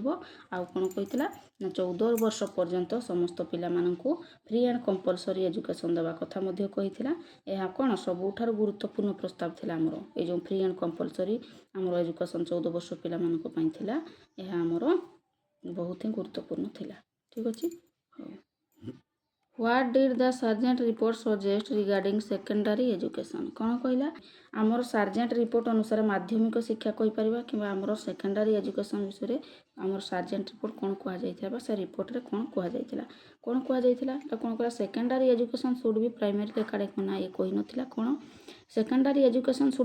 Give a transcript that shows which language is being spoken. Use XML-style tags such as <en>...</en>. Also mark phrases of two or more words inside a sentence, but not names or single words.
<or>ଆଉ କ'ଣ କହିଥିଲା ନା 14 ବର୍ଷ ପର୍ଯ୍ୟନ୍ତ ସମସ୍ତ ପିଲାମାନଙ୍କୁ</or> <en>free and compulsory education</en> <or>ଦେବା କଥା ମଧ୍ୟ କହିଥିଲା। ଏହା କ'ଣ ସବୁଠାରୁ ଗୁରୁତ୍ୱପୂର୍ଣ୍ଣ ପ୍ରସ୍ତାବ ଥିଲା ଆମର ଏଇ ଯେଉଁ</or> <en>free and compulsory</en> <or>ଆମର ଏଜୁକେସନ୍ 14 ବର୍ଷ ପିଲାମାନଙ୍କ ପାଇଁ ଥିଲା। ଏହା ଆମର ବହୁତ ହିଁ ଗୁରୁତ୍ୱପୂର୍ଣ୍ଣ ଥିଲା। ଠିକ୍ ଅଛି, ହଉ।</or> <en>What did the Sargent report suggest regarding secondary education?</en> <or>କ'ଣ କହିଲା ଆମର ସାର୍ଜେଣ୍ଟ ରିପୋର୍ଟ ଅନୁସାରେ ମାଧ୍ୟମିକ ଶିକ୍ଷା କହିପାରିବା କିମ୍ବା ଆମର</or> <en>secondary education</en> <or>ବିଷୟରେ ଆମର ସାର୍ଜେଣ୍ଟ ରିପୋର୍ଟ କ'ଣ କୁହାଯାଇଥିଲା ବା ସେ ରିପୋର୍ଟରେ କ'ଣ କୁହାଯାଇଥିଲା ଏଇଟା କ'ଣ କହିଲା</or> <en>secondary education should be primary academic</en> <or>ନା ଇଏ କହିନଥିଲା କ'ଣ</or> <en>secondary education should</en>